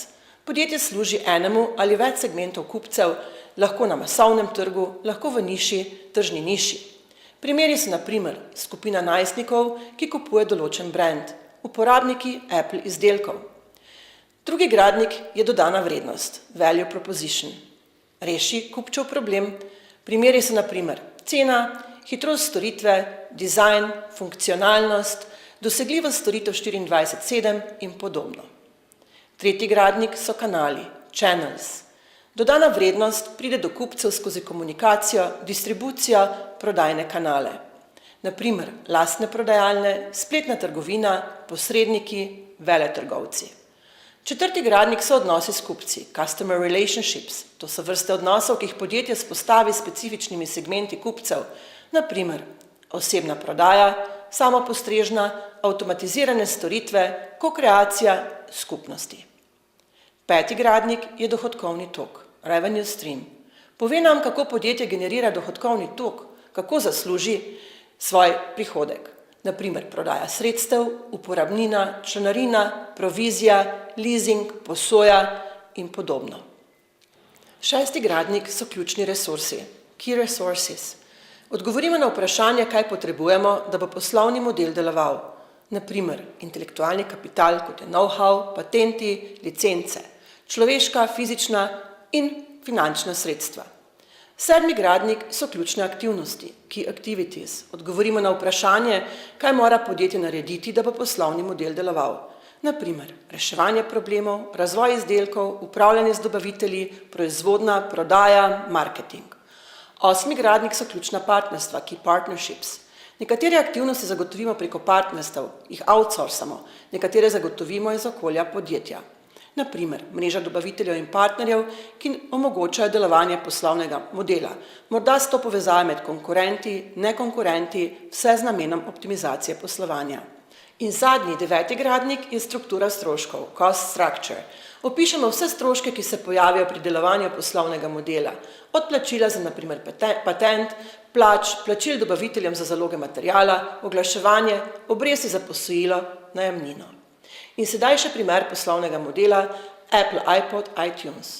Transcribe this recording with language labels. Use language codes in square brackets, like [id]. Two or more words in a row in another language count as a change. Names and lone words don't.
[sl] Podjetje služi enemu ali več segmentov kupcev, lahko na masovnem trgu, lahko v niši, tržni niši. Primeri so na primer skupina najstnikov, ki kupuje določen brand, uporabniki Apple izdelkov. Drugi gradnik je dodana vrednost, [en] value proposition. [sl] Reši kupčev problem. Primeri so na primer cena, hitrost storitve, dizajn, funkcionalnost, dosegljivost storitev 24/7 in podobno. Tretji gradnik so kanali, channels. Dodana vrednost pride do kupcev skozi komunikacijo, distribucijo, prodajne kanale. Na primer, lastne prodajalne, spletna trgovina, posredniki, veletrgovci. Četrti gradnik so odnosi s kupci, [en] customer relationships. [sl] To so vrste odnosov, ki jih podjetje vzpostavi s specifičnimi segmenti kupcev. Na primer, osebna prodaja, samopostrežna, avtomatizirane storitve, kokreacija, skupnosti. Peti gradnik je dohodkovni tok, [en] revenue stream. [sl] Pove nam, kako podjetje generira dohodkovni tok, kako zasluži svoj prihodek. Na primer, prodaja sredstev, uporabnina, članarina, provizija, leasing, posoja in podobno. Šesti gradnik so ključni resursi, [en] key resources. [sl] Odgovorimo na vprašanje, kaj potrebujemo, da bo poslovni model deloval. Na primer, intelektualni kapital, kot je know-how, patenti, licence, človeška, fizična in finančna sredstva. Sedmi gradnik so ključne aktivnosti, [en] key activities. [sl] Odgovorimo na vprašanje, kaj mora podjetje narediti, da bo poslovni model deloval. Na primer, reševanje problemov, razvoj izdelkov, upravljanje z dobavitelji, proizvodnja, prodaja, marketing. Osmi gradnik so ključna partnerstva, [en] key partnerships. [sl] Nekatere aktivnosti zagotovimo preko partnerstev, jih outsourcamo, nekatere zagotovimo iz okolja podjetja. Na primer, mreža dobaviteljev in partnerjev, ki omogočajo delovanje poslovnega modela. Morda so to povezave med konkurenti, nekonkurenti, vse z namenom optimizacije poslovanja. In zadnji, 9. gradnik je struktura stroškov, [en] cost structure. [sl] Opišemo vse stroške, ki se pojavijo pri delovanju poslovnega modela. Od plačila za na primer patent, plač, plačil dobaviteljem za zaloge materiala, oglaševanje, obresti za posojilo, najemnino. In sedaj še primer poslovnega modela Apple, iPod, iTunes.